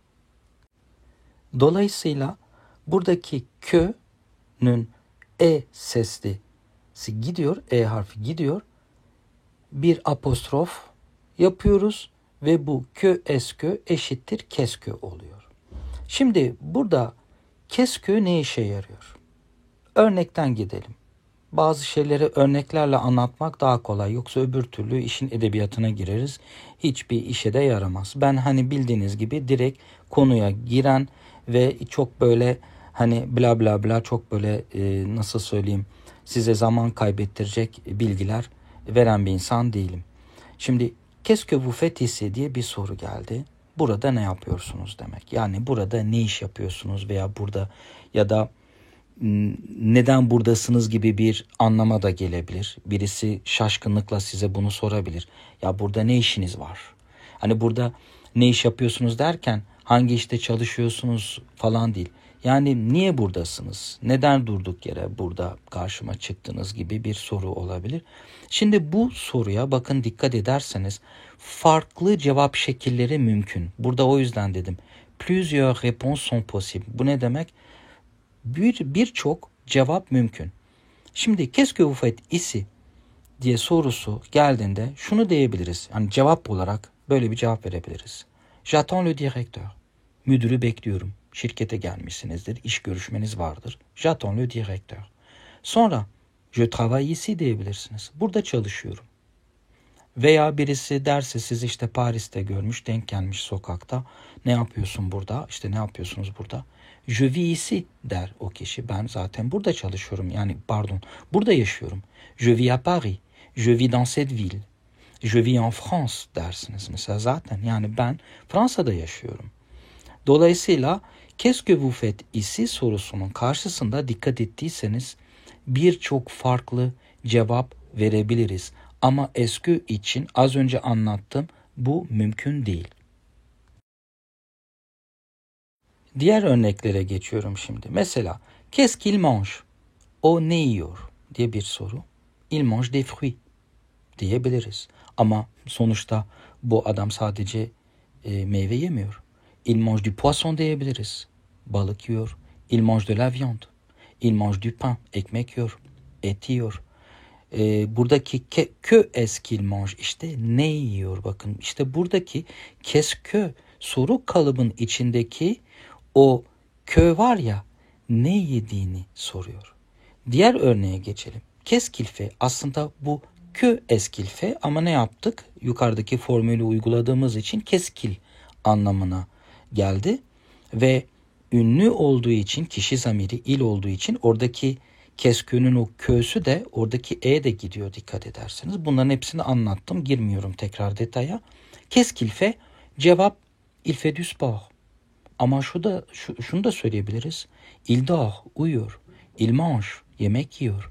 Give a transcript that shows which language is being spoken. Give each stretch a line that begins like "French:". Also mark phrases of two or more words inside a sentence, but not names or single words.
Turkish: Dolayısıyla buradaki kö'nün e seslisi gidiyor, e harfi gidiyor. Bir apostrof yapıyoruz ve bu que eşittir qu'est-ce oluyor. Şimdi burada qu'est-ce ne işe yarıyor? Örnekten gidelim. Bazı şeyleri örneklerle anlatmak daha kolay. Yoksa öbür türlü işin edebiyatına gireriz. Hiçbir işe de yaramaz. Ben hani bildiğiniz gibi direkt konuya giren ve çok böyle hani bla bla bla çok böyle nasıl söyleyeyim size zaman kaybettirecek bilgiler veren bir insan değilim. Şimdi
French: qu'est-ce que vous faites ici
Turkish: diye bir soru geldi. Burada ne yapıyorsunuz demek. Yani burada ne iş yapıyorsunuz veya burada ya da neden buradasınız gibi bir anlama da gelebilir. Birisi şaşkınlıkla size bunu sorabilir. Ya burada ne işiniz var? Hani burada ne iş yapıyorsunuz derken hangi işte çalışıyorsunuz falan değil. Yani niye buradasınız? Neden durduk yere burada karşıma çıktınız gibi bir soru olabilir. Şimdi bu soruya bakın dikkat ederseniz farklı cevap şekilleri mümkün. Burada o yüzden dedim.
French: Plusieurs réponses sont possibles.
Turkish: Bu ne demek? Birçok cevap mümkün. Şimdi
French: qu'est-ce que vous faites ici
Turkish: diye sorusu geldiğinde şunu diyebiliriz. Yani cevap olarak böyle bir cevap verebiliriz.
French: J'attends le directeur.
Turkish: Müdürü bekliyorum. Şirkete gelmişsinizdir. İş görüşmeniz vardır.
French: J'attends le directeur.
Turkish: Sonra
French: je travaille ici
Turkish: diyebilirsiniz. Burada çalışıyorum. Veya birisi derse siz işte Paris'te görmüş, denk gelmiş sokakta. Ne yapıyorsun burada? İşte ne yapıyorsunuz burada?
French: Je vis ici
Turkish: der o kişi. Ben zaten burada çalışıyorum. Yani pardon, burada yaşıyorum.
French: Je vis à Paris. Je vis dans cette ville. Je vis en France dersiniz.
Turkish: Mesela zaten yani ben Fransa'da yaşıyorum. Dolayısıyla
French: qu'est-ce que vous faites ici
Turkish: sorusunun karşısında dikkat ettiyseniz birçok farklı cevap verebiliriz. Ama est-ce için az önce anlattım bu mümkün değil. Diğer örneklere geçiyorum şimdi.
French: Mesela qu'est-ce qu'il mange?
Turkish: O ne yiyor diye bir soru.
French: Il mange des fruits diyebiliriz.
Turkish: Ama sonuçta bu adam sadece meyve yemiyor.
French: Il mange du poisson diyebiliriz.
Turkish: Balık yiyor.
French: Il mange de la viande. Il mange du pain.
Turkish: Ekmek yiyor. Et yiyor.
French: Buradaki que est-ce qu'il mange?
Turkish: İşte ne yiyor bakın. İşte buradaki
French: qu'est-ce que
Turkish: soru kalıbın içindeki o que var ya ne yediğini soruyor. Diğer örneğe geçelim.
French: Qu'est-ce qu'il fait?
Turkish: Aslında bu
French: que est-ce qu'il fait
Turkish: ama ne yaptık? Yukarıdaki formülü uyguladığımız için
French: qu'est-ce qu'il
Turkish: anlamına geldi ve ünlü olduğu için kişi zamiri il olduğu için oradaki qu'est-ce o kö'sü de oradaki e de gidiyor dikkat ederseniz. Bunların hepsini anlattım. Girmiyorum tekrar detaya.
French: Qu'est-ce qu'il fait? Cevap il fait du sport.
Turkish: Ama şunu da söyleyebiliriz.
French: Il dort, uyuyor. Il mange,
Turkish: yemek yiyor.